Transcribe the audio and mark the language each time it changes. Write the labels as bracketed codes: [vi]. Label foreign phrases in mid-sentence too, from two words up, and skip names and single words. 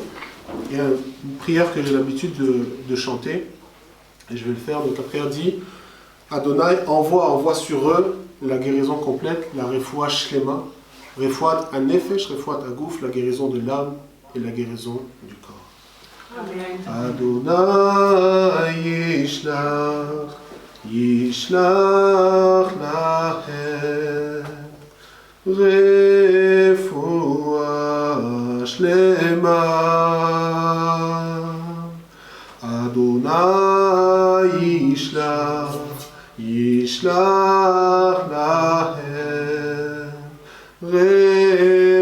[fr] Il y a une prière que j'ai l'habitude de chanter, et je vais le faire. Donc la prière dit Adonai, envoie sur eux la guérison complète, la [he] רפואת שלמה, רפואת הנפש, רפואת הגוף, [fr] la guérison de l'âme et la guérison du corps. [he] ה' ישלח להם רפואה שלמה. ה' ישלח להם רפואה